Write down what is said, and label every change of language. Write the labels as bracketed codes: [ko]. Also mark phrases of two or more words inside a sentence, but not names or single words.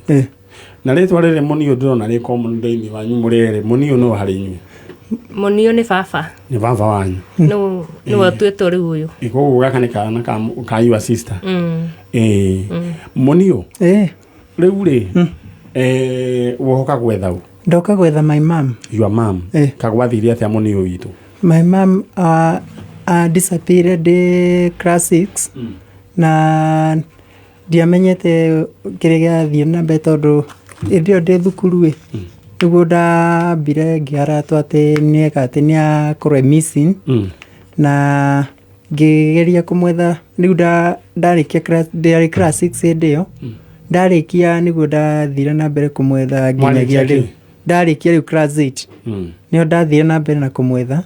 [ki] Na ritwa riri Munio ndirona ri common thini wanyu murere Munio no hari inyu. Munio ni baba. Ni baba wanyu. No atwetwo riu uyu. Iko gaka ni kana ka [en] your sister. [ki] Munio. Riu ri wohoka gwetha u. Ndoka gwetha [en] my mom. Your mom. [ki] Kagwathiria atia Munio witu. [en] My mom disappeared [ki] class 6 na ndiamenyete kĩrĩa gĩathiĩ na mbere tondũ hĩndĩ ĩyo ndĩ thukuru nĩguo ndambire ngĩaratwo atĩ nĩakorwo missing na ngĩgeria kũmwetha rĩu ndarĩkia class 6 hĩndĩ ĩyo ndarĩkia nĩguo ndathire na mbere kũmwetha nginyagia rĩu ndarĩkia rĩu class 8 nĩho ndathire na mbere na kũmwetha